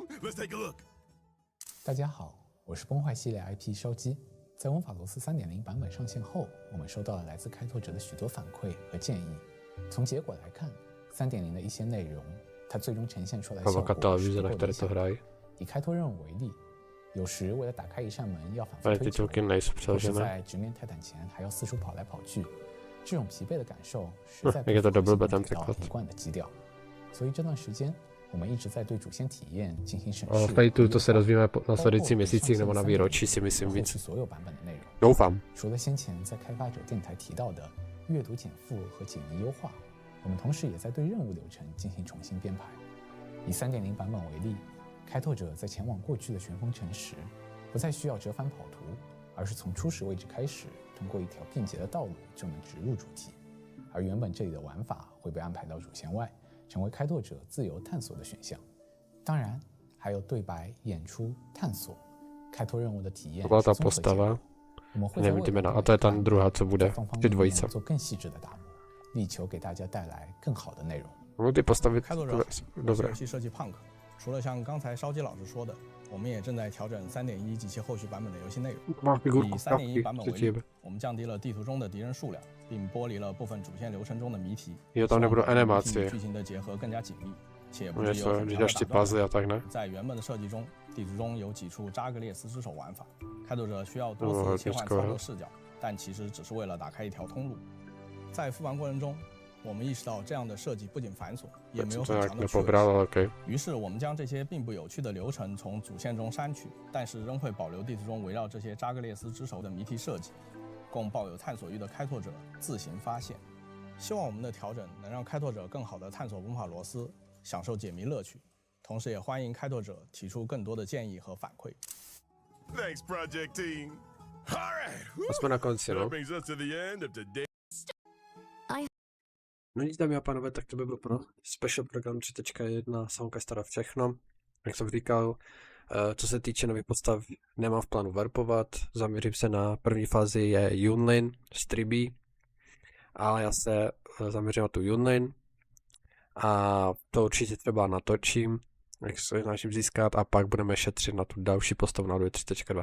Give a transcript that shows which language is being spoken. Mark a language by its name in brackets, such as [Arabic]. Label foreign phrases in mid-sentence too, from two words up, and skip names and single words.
[English] Let's take a look. [Chinese] 大家好，我是崩坏系列 IP 烧鸡。在翁法罗斯 3.0 版本上线后，我们收到了来自开拓者的许多反馈和建议。从结果来看 ，3.0 的一些内容，它最终呈现出来效果 [Czech] Provokatel [Chinese] 是 [Czech] víze, [Chinese] 不 [Czech] na [Chinese] 够 [Czech] které [Chinese] 理 [Czech] to [Chinese] 想的。 [Czech] hrají. [Chinese] 以开拓任务为例，有时为了打开一扇门要反复 [Czech] Ale [Chinese] 推 [Czech] ty [Chinese] 墙， [Czech] token nejsou [Chinese] 或是 [Czech] přeložené. [Chinese] 在直面泰坦前还要四处跑来跑去，这种疲惫的感受实在 [Czech] jak je to [Chinese] 不 [Czech] double [Chinese] 符合 [Czech] button [Chinese] 给到 [Czech] překlad. [Chinese] 一贯的基调。所以这段时间，我们一直在对主线体验进行审 [Czech] Ale [Chinese] 视。 [Czech] v Fateu to se [Chinese] 优化 [Czech] dozvíme v [Chinese] 包 [Czech] následujících [Chinese] 括 [Czech] měsících nebo na [Chinese] 上线 [Czech] výročí si [Chinese] 3.0 [Czech] myslím [Chinese] 后 [Czech] víc. [Chinese] 续所有版本的内容。 [Czech] Doufám. [Chinese] 除了先前在开发者电台提到的阅读减负和解谜优化，我们同时也在对任务流程进行重新编排。以 3.0 版本为例，开拓者在前往过去的旋风城时，不再需要折返跑图，而是从初始位置开始，通过一条便捷的道路就能直入主题。而原本这里的玩法会被安排到主线外，成为开拓者自由探索的选项。当然，还有对白、演出、探索。开拓任务的体验 [Czech] To byla [Chinese] 是 [Czech] ta [Chinese] 综合结合 [Czech] postava. [Chinese] 我们会在 [Czech] Nevím [Chinese] 未 [Czech] ty [Chinese] 来 [Czech] jména. [Chinese] 的 [Czech] A to je ta [Chinese] 每一 [Czech] druhá, co [Chinese] 在 [Czech] bude. [Chinese] 方方 [Czech] Ty [Chinese] 面面 [Czech] dvojice. [Chinese] 做更细致的打磨，力求给大家带来更好的内容。 [Czech] No ty postavy, [Chinese] 开拓者，我是 [Czech] dobré. [Chinese] 游戏设计 Punk。除了像刚才烧鸡老师说的，我们也正在调整3.1及其后续版本的游戏内容。 [Czech] Má [Chinese] 以 [Czech] figurku [Chinese] 3.1 版 [Czech] kapky, [Chinese] 本 [Czech] co [Chinese] 为 [Czech] ti [Chinese] 例 [Czech] jebe.， [Chinese] 我们降低了地图中的敌人数量，并剥离了部分主线流程中的谜题。 [Czech] Jo, tam nebudou [Chinese] 希望把谜题 [Czech] animácie. [Chinese] 与剧情的结合更加紧密，且不 [Czech] Něco, [Chinese] 只有很 [Czech] když [Chinese] 长的 [Czech] dáš [Chinese] 打 [Czech] ty [Chinese] 断 [Czech] puzzle a tak ne? [Chinese] 在原本的设计中，地图中有几处扎格列斯之手玩法，开拓者需要哦多次切换这个操作视角，但其实只是为了打开一条通路。在复盘过程中，我们意识到这样的设计不仅繁琐，也 [Czech] Tak [Chinese] 没 [Czech] jsem [Chinese] 有 [Czech] to [Chinese] 很 [Czech] nějak [Chinese] 强的趣味性。 [Czech] nepobral, ale okej. [Chinese] 于是我们将这些并不有趣的流程从主线中删去，但是仍会保留地图中围绕这些扎格列斯之手的谜题设计，供抱有探索欲的开拓者自行发现。希望我们的调整能让开拓者更好地探索文法罗斯，享受解谜乐趣，同时也欢迎开拓者提出更多的建议和反馈。 [English] Thanks, project team. All right. [Czech] A jsme na konci, [English] That [Czech] no. [English] brings us to the end of today. [Czech] No nic, dámy a pánové, tak to by bylo pro [English] special program [Czech] 3.1 s Honkai Star všechno. Jak jsem říkal, co se týče nových postav, nemám v plánu warpovat, zaměřím se na první fázi je Yunlin z Druhý, ale já se zaměřím na tu Yunlin a to určitě třeba natočím, jak se snažím získat a pak budeme šetřit na tu další postavu na 3.2.